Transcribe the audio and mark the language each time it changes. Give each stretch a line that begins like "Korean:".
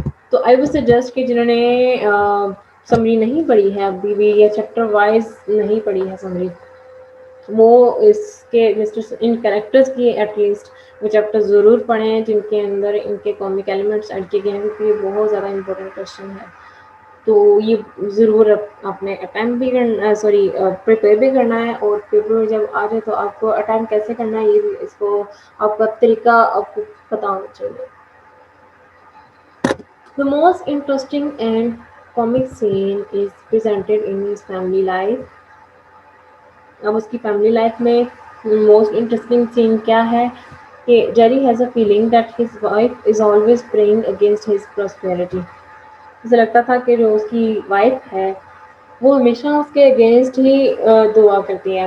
Urdu: تو I would suggest کہ جنہوں نے سمری نہیں پڑھی ہے ابھی بھی یا چیپٹر وائز نہیں پڑھی ہے سمری، وہ اس کے ان کریکٹرز کی ایٹ لیسٹ وہ چیپٹر ضرور پڑھیں جن کے اندر ان کے کامک ایلیمنٹس ایڈ کیے گئے ہیں، کیونکہ یہ بہت زیادہ امپورٹنٹ کوشچن ہے. تو یہ ضرور آپ نے اٹیمپٹ بھی کرنا، سوری پریپیئر بھی کرنا ہے، اور پیپر میں جب آ جائے تو آپ کو اٹیمپٹ کیسے کرنا ہے یہ بھی اس کو آپ کا طریقہ آپ کو پتہ ہونا چاہیے.
English: The most interesting and comic scene is presented in his family life.
Urdu: اب اس کی فیملی لائف میں موسٹ انٹرسٹنگ سین کیا ہے کہ
English: Jerry has a feeling that his wife is always praying against his prosperity.
Urdu: اسے لگتا تھا کہ جو اس کی وائف ہے وہ ہمیشہ اس کے اگینسٹ ہی دعا کرتی ہے.